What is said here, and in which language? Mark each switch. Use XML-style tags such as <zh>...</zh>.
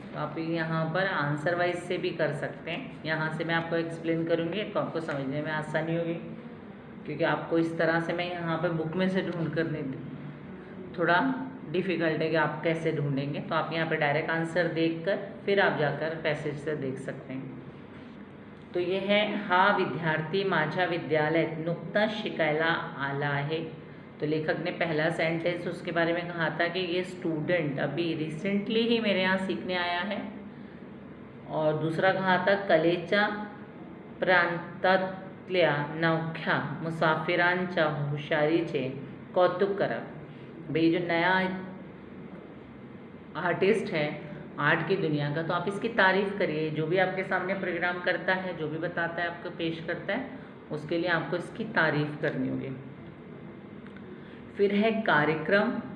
<hi>तो आप यहाँ पर आंसर वाइज से भी कर सकते हैं. यहाँ से मैं आपको एक्सप्लेन करूँगी तो आपको समझने में आसानी होगी, क्योंकि आपको इस तरह से मैं यहाँ पर बुक में से ढूंढ कर नहीं, थोड़ा डिफ़िकल्ट है कि आप कैसे ढूंढेंगे. तो आप यहाँ पर डायरेक्ट आंसर देखकर फिर आप जाकर पैसेज से देख सकते हैं. तो ये है,</hi> <mr>हा विद्यार्थी माझ्या विद्यालयात नुकताच शिकायला आला आहे.</mr> <hi>तो लेखक ने पहला सेंटेंस उसके बारे में कहा था कि ये स्टूडेंट अभी रिसेंटली ही मेरे यहाँ सीखने आया है. और दूसरा कहा था,</hi> <mr>कलेच्या प्रांतातल्या नवख्या मुसाफिरांच्या हुशारीचे कौतुक करा.</mr> <hi>भाई जो नया आर्टिस्ट है आर्ट की दुनिया का, तो आप इसकी तारीफ़ करिए. जो भी आपके सामने प्रोग्राम करता है, जो भी बताता है, आपको पेश करता है, उसके लिए आपको इसकी तारीफ़ करनी होगी. फिर है कार्यक्रम.</hi>